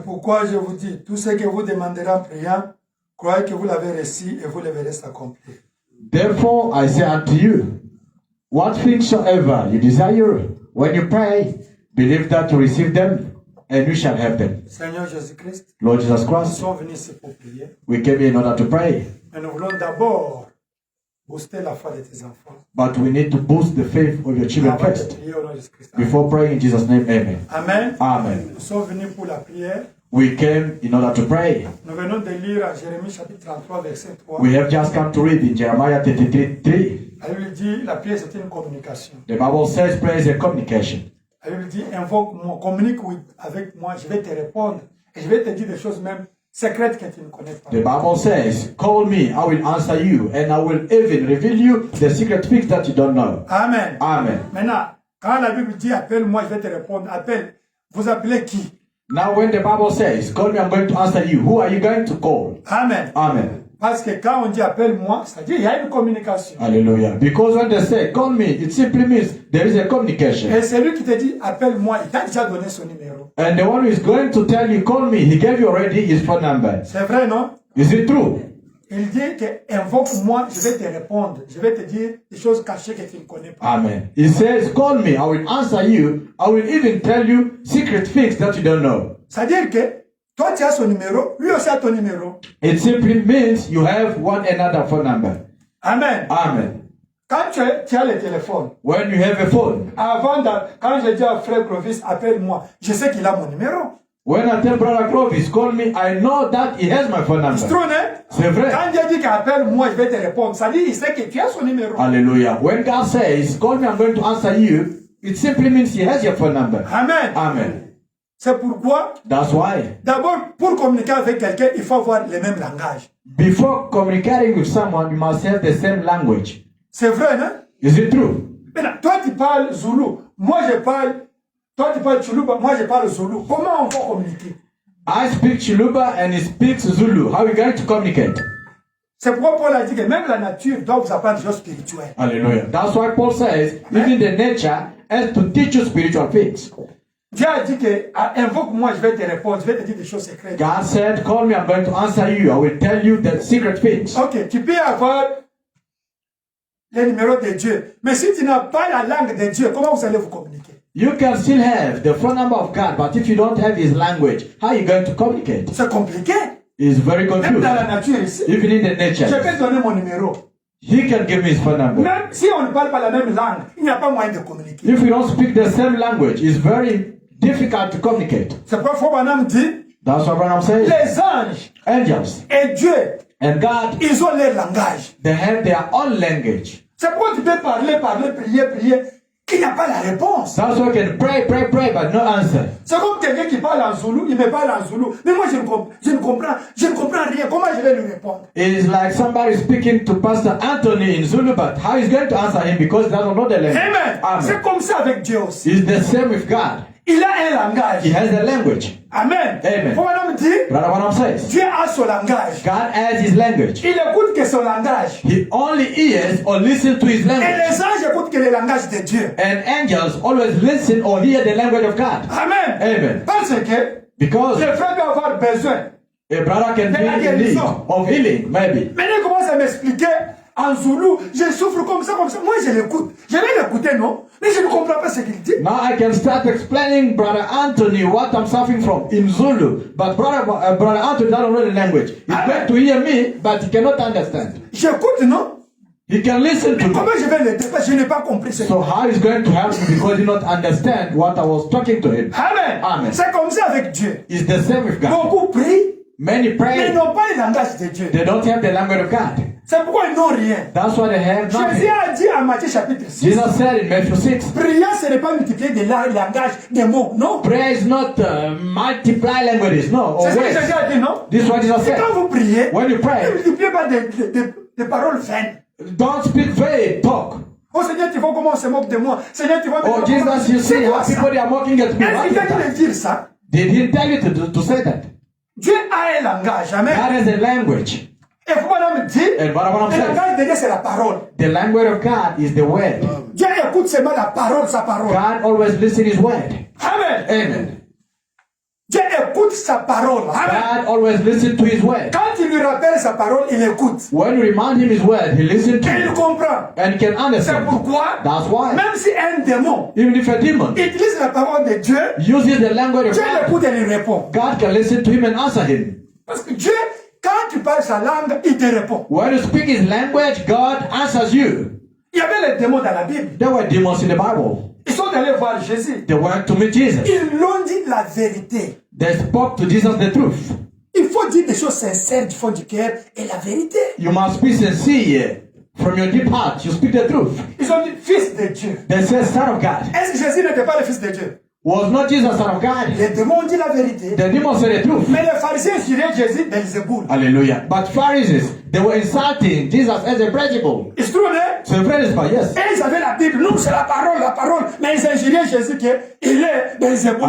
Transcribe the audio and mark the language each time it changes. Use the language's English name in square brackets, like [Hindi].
[French] C'est pourquoi je vous dis, tout ce que vous demanderez en priant, croyez que vous l'avez reçu et vous le verrez s'accomplir. [English] Therefore I say unto you, what things soever you desire, when you pray, believe that you receive them, and you shall have them. [French] Seigneur Jésus-Christ, [English] Lord Jesus [French] nous [English] Christ, [French] sommes venus ici pour prier, [English] we came here in order to pray, [French] mais nous voulons d'abord booster la foi de tes enfants. [English] but we need to boost the faith of your children [French] Avant de [English] first. [French] prier au nom de Jésus-Christ. [English] Before praying in Jesus' name, amen. Amen. Amen. [French] Nous sommes venus pour la prière. [English] We came in order to pray. [French] Nous venons de lire à Jérémie chapitre 33, verset 3. [English] We have just come to read in Jeremiah 33:3. [French] La Bible dit, la prière c'est une communication. [English] The Bible says prayer is a communication. [French] La Bible dit, invoque-moi, communique avec moi, je vais te répondre. Et je vais te dire des choses même secrètes que tu ne connais pas. [English] The Bible says, call me, I will answer you, and I will even reveal you the secret things that you don't know. Amen. Amen. [French] Maintenant, quand la Bible dit, appelle-moi, je vais te répondre, appelle, vous appelez qui? [English] Now when the Bible says, call me, I'm going to answer you, who are you going to call? Amen. Amen. [French] Parce que quand on dit appelle-moi, c'est-à-dire il y a une communication. Hallelujah. [English] Because when they say, call me, it simply means there is a communication. [French] Et celui qui te dit appelle-moi, il t'a déjà donné son numéro. [English] And the one who is going to tell you, call me, he gave you already his phone number. [French] C'est vrai, non? [English] Is it true? [French] Il dit que invoque-moi, je vais te répondre. Je vais te dire des choses cachées que tu ne connais pas. Amen. [English] He says, call me, I will answer you, I will even tell you secret things that you don't know. [French] C'est-à-dire que toi tu as son numéro, lui aussi a ton numéro. [English] It simply means you have one another phone number. Amen. Amen. [French] Quand tu as le téléphone, [English] When you have a phone, [French] quand je dis à frère Clovis, appelle-moi, je sais qu'il a mon numéro. [English] when I tell brother Clovis, call me, I know that he has my phone [French] C'est [English] number. [French] trop, hein? C'est vrai. Quand Dieu dit qu'appelle-moi, je vais te répondre, ça dit il sait que tu as son numéro. Hallelujah. [English] When God says, call me, I'm going to answer you, it simply means he has your phone number. Amen. Amen. [French] C'est pourquoi, [English] That's why, [French] d'abord, pour communiquer avec quelqu'un, il faut avoir le même langage. [English] before communicating with someone, you must have the same language. [French] C'est vrai, non? [English] Is it true? [French] Maintenant, toi tu parles Zoulou, moi je parle, toi tu parles Chuluba, moi je parle Zoulou. Comment on peut communiquer? [English] I speak Chiluba and he speaks Zulu. How are we going to communicate? [French] C'est pourquoi Paul a dit que même la nature doit vous apprendre des choses spirituelles. Hallelujah. [English] That's why Paul says, even the nature has to teach you spiritual things. [French] Dieu a dit que invoque-moi, je vais te répondre, je vais te dire des choses secrètes. [English] God said, call me, I'm going to answer you. I will tell you the secret things. [French] Ok, tu peux avoir les numéros de Dieu. Mais si tu n'as pas la langue de Dieu, comment vous allez vous communiquer? [English] You can still have the phone number of God, but if you don't have his language, how are you going to communicate? [French] C'est compliqué. [English] It's very [French] Même [English] confusing. [French] dans la nature ici, [English] Even in the [French] je [English] nature, [French] peux donner mon numéro. [English] he can give me his phone number. [French] Même si on ne parle pas la même langue, il n'y a pas moyen de communiquer. [English] If we don't speak the same language, it's very difficult to communicate. [French] C'est pourquoi Foubanam dit, [English] That's what Branham says. [French] les anges [English] Angels [French] et Dieu, [English] and God, [French] ils ont leur langage. [English] they have their own language. [French] C'est pourquoi tu peux parler, prier, qu'il n'y a pas la réponse. [English] That's why you can pray, but no answer. [French] C'est comme quelqu'un qui parle en Zoulou, il me parle en Zoulou. Mais moi, je ne comprends rien. Comment je vais lui répondre? [English] It is like somebody speaking to Pastor Anthony in Zulu, but how is going to answer him because he doesn't know the language? [French] Amen. C'est [English] Amen. [French] comme ça avec Dieu aussi. [English] It's the same with God. [French] Il a un langage. [English] He has a language. Amen. Amen. [French] Foubanam dit, [English] Brother Branham says, [French] Dieu a son langage. [English] God has his language. [French] Il écoute que son langage. [English] He only hears or listens to his [French] Et [English] language. [French] les anges écoutent que le langage de Dieu. [English] And angels always listen or hear the language of God. Amen. Amen. [French] Parce que [English] Because [French] le frère doit avoir besoin [English] A brother can [French] de la [English] be in need [French] guérison. [English] of healing, maybe. [French] Maintenant, il commence à m'expliquer en zoulou, je souffre comme ça, comme ça. Moi, je l'écoute. Je vais l'écouter, non? Mais je ne comprends pas ce qu'il dit. [English] Now I can start explaining Brother Anthony what I'm suffering from in Zulu. But Brother Anthony doesn't know the language. He's going to hear me, but he cannot understand. [French] J'écoute, non? [English] He can listen to me. [French] Comment je vais l'aider? Parce que je n'ai pas compris ce qu'il [English] So [French] dit. [English] how is going to help me because he not understand what I was talking to him? Amen. Amen. [French] C'est comme ça avec Dieu. [English] It's the same with God. [French] Beaucoup prient, [English] Many [French] mais ils [English] pray, [French] n'ont pas le langage de Dieu. [English] they don't have the language of God. [French] C'est pourquoi ils n'ont rien. [English] That's why they have [French] Jésus [English] nothing. [French] a dit en Matthieu chapitre 6, [English] Jesus said in Matthew 6, [French] prier, ce n'est pas multiplier des langages, des mots, non? [English] prayer is not multiply languages, no, or [French] C'est ce que Jésus [English] words. [French] a dit, non? [English] This is what Jesus [French] C'est [English] said. [French] quand vous priez, [English] When you [French] ne [English] pray, [French] multipliez pas des paroles vaines. [English] don't speak vague talk. [French] Oh Seigneur, tu vois comment on se moque de moi. Seigneur, tu vois [English] Oh Jesus, you see [French] c'est quoi [English] how [French] ça? [English] people they are mocking at me. [French] Est-ce [English] What [French] qu'il [English] is [French] t'a dit [English] that? [French] de dire ça? [English] Did he tell you to say that? [French] Dieu a un langage, amen. [English] That is a language. [French] Et vous me dit, [English] And what I'm [French] le [English] saying, [French] langage de Dieu c'est la parole. [English] the language of God is the word. [French] Dieu écoute seulement la parole, sa parole. [English] God always listens his word. Amen. Amen. [French] Dieu écoute sa parole. Amen. [English] God always listens to his word. [French] Quand il lui rappelle sa parole, il écoute. [English] When you remind him his word, he listens to [French] Et il [English] it. [French] comprend. [English] And he can [French] C'est [English] understand. [French] pourquoi, [English] That's why. [French] même si un démon [English] Even if a demon [French] utilise la parole de Dieu, [English] uses the language of [French] Dieu [English] God, [French] l'écoute et lui répond. [English] God can listen to him and answer him. [French] Parce que Dieu, quand tu parles sa langue, il te répond. [English] When you speak his language, God answers you. [French] Il y avait les démons dans la Bible. [English] There were demons in the Bible. [French] Ils sont allés voir Jésus. [English] They went to meet Jesus. [French] Ils l'ont dit la vérité. [English] They spoke to Jesus the truth. [French] Il faut dire des choses sincères du fond du cœur et la vérité. [English] You must be sincere from your deep heart. You speak the truth. [French] Ils ont dit fils de Dieu. [English] They say son of God. [French] Est-ce que Jésus n'était pas le fils de Dieu? [English] Was not Jesus son of God? [French] Les démons ont dit la vérité. [English] The demons said the truth. [French] Mais les pharisiens injuriaient Jésus Belzéboul. Hallelujah. [English] But Pharisees, they were insulting Jesus as a principle. [French] Ils se trouvaient, hein? [English] So principle, yes. [French] Et ils avaient la Bible. Nous, c'est la parole. Mais ils injuriaient Jésus qu'il est Belzéboul.